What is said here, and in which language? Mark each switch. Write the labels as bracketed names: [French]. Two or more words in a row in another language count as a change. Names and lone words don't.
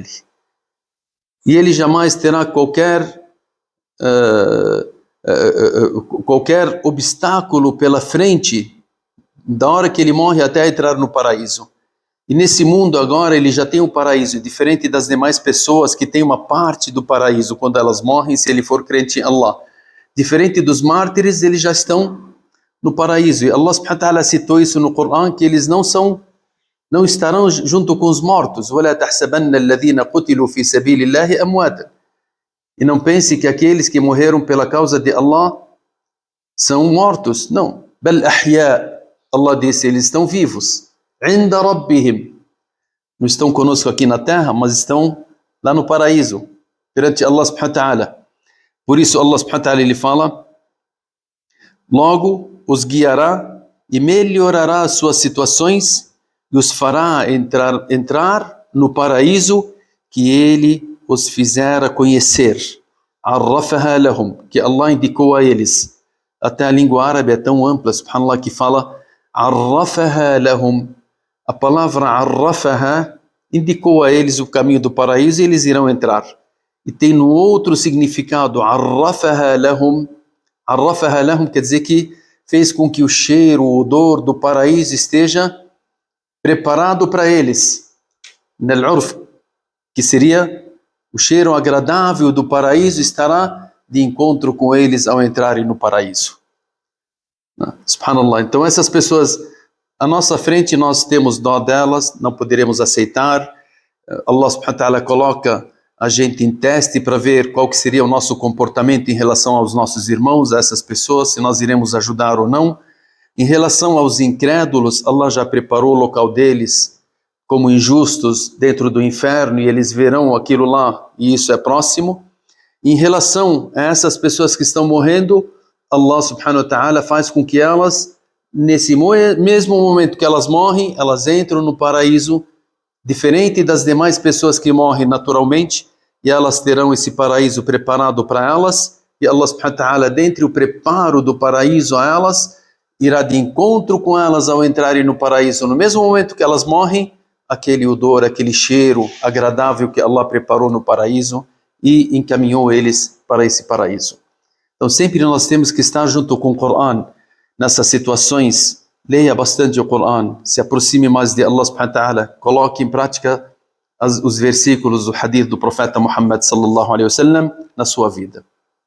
[Portuguese] E ele jamais terá qualquer obstáculo pela frente da hora que ele morre até entrar no paraíso. E nesse mundo agora ele já tem o paraíso, diferente das demais pessoas que têm uma parte do paraíso quando elas morrem, se ele for crente em Allah. Diferente dos mártires, eles já estão no paraíso. E Allah [Arabic] سبحانه وتعالى [Portuguese] citou isso no Coran, que eles não estarão junto com os mortos. [Arabic] وَلَا تَحْسَبَنَّ الَّذِينَ قُتِلُوا فِي سَبِيلِ اللَّهِ أَمْوَاتًا. [Portuguese] E não pense que aqueles que morreram pela causa de Allah são mortos. Não. [Arabic] بَلْ أَحْيَاء. [Portuguese] Allah disse, eles estão vivos. [Arabic] عِنْدَ رَبِّهِمْ. [Portuguese] Não estão conosco aqui na terra, mas estão lá no paraíso, perante Allah [Arabic] سبحانه وتعالى. [Portuguese] Por isso Allah [Arabic] سبحانه وتعالى [Portuguese] ele fala, logo os guiará e melhorará as suas situações e os fará entrar no paraíso que ele os fizera conhecer. [Arabic] عَرَّفَهَا لَهُمْ, [Portuguese] que Allah indicou a eles. Até a língua árabe é tão ampla, subhanallah, que fala [Arabic] عَرَّفَهَا لَهُمْ. [Portuguese] A palavra عَرَّفَهَا indicou a eles o caminho do paraíso e eles irão entrar. E tem no outro significado, [Arabic] عَرَّفَهَا لَهُمْ. عَرَّفَهَا لَهُمْ [Portuguese] quer dizer que fez com que o cheiro, o odor do paraíso esteja preparado para eles. Nal-urf, que seria o cheiro agradável do paraíso, estará de encontro com eles ao entrarem no paraíso. Subhanallah. Então essas pessoas, à nossa frente nós temos dó delas, não poderemos aceitar. Allah [Arabic] سبحانه وتعالى [Portuguese] coloca a gente em teste para ver qual que seria o nosso comportamento em relação aos nossos irmãos, a essas pessoas, se nós iremos ajudar ou não. Em relação aos incrédulos, Allah já preparou o local deles como injustos dentro do inferno, e eles verão aquilo lá, e isso é próximo. Em relação a essas pessoas que estão morrendo, Allah [Arabic] سبحانه وتعالى [Portuguese] faz com que elas, nesse mesmo momento que elas morrem, elas entram no paraíso, diferente das demais pessoas que morrem naturalmente, e elas terão esse paraíso preparado para elas, e Allah [Arabic] سبحانه وتعالى, [Portuguese] dentre o preparo do paraíso a elas, irá de encontro com elas ao entrarem no paraíso. No mesmo momento que elas morrem, aquele odor, aquele cheiro agradável que Allah preparou no paraíso e encaminhou eles para esse paraíso. Então sempre nós temos que estar junto com o Coran nessas situações Leia bastante o Corão, se aproxime mais de Allah [Arabic] سبحانه وتعالى, [Portuguese] coloque em prática os versículos do hadith do profeta Muhammad [Arabic] صلى الله عليه وسلم [Portuguese] na sua vida.